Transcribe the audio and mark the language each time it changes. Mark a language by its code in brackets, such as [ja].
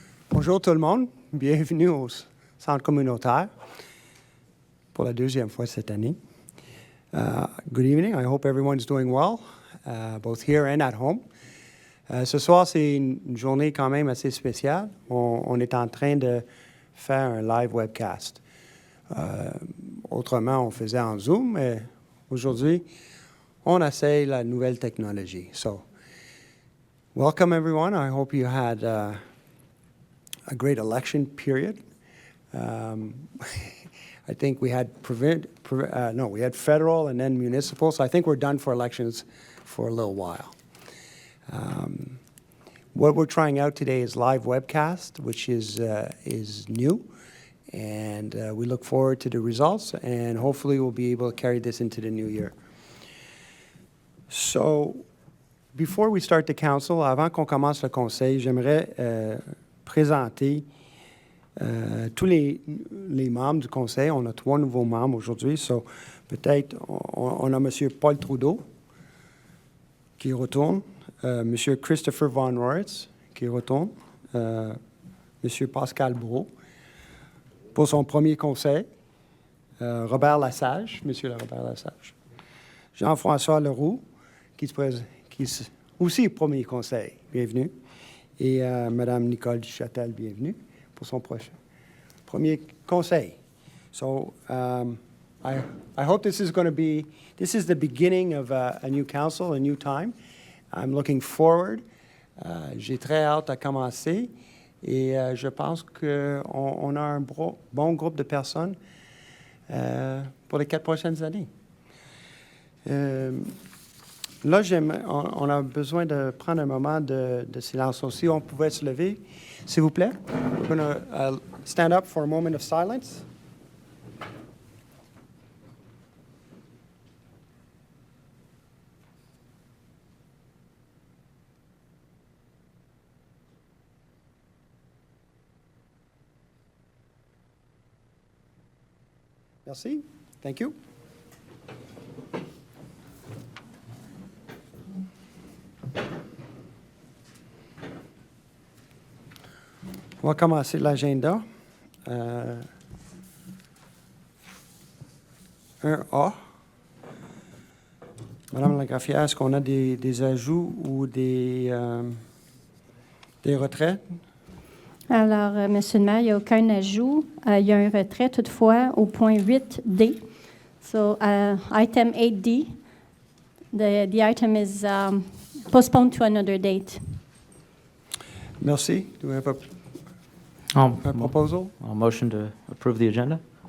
[fr] Bonjour tout le monde, bienvenue au Centre communautaire pour la deuxième fois cette année. [en] Good evening, I hope everyone's doing well, both here and at home. [fr] Ce soir, c'est une journée quand même assez spéciale. On est en train de faire un live webcast. Autrement, on faisait en Zoom, mais aujourd'hui, on essaye la nouvelle technologie. [en] So, welcome everyone. I hope you had a great election period. I think we had we had federal and then municipal, so I think we're done for elections for a little while. What we're trying out today is live webcast, which is new, and we look forward to the results, and hopefully we'll be able to carry this into the new year. So, before we start the council, [fr] avant qu'on commence le conseil, j'aimerais présenter tous les membres du conseil. On a 3 nouveaux membres aujourd'hui. So, peut-être, on a M. Paul Trudeau qui retourne, M. Christopher Von Royce qui retourne, M. Pascal Brault pour son premier conseil, Robert Lasage, M. Robert Lasage, Jean-François Leroux qui aussi premier conseil, bienvenue, et Mme Nicole Duchâtel, bienvenue pour son premier conseil. [en] So, I hope this is the beginning of a new council, a new time. I'm looking forward. [fr] J'ai très hâte à commencer et je pense qu'on a un bon groupe de personnes pour les 4 prochaines années. Là, on a besoin de prendre un moment de silence aussi. On pouvait se lever, s'il vous plaît. [en] We're going to stand up for a moment of silence. [fr] Merci. [en] Thank you. [fr] On va commencer l'agenda. 1A. Madame la greffière, est-ce qu'on a des ajouts ou des retraits? Alors, M. le maire, il n'y a aucun ajout. Il y a un retrait, toutefois, au point 8D. [en] So, item 8D, the item is postponed to another date. [fr] Merci. [en] Do we have a proposal? I'll motion to approve the agenda.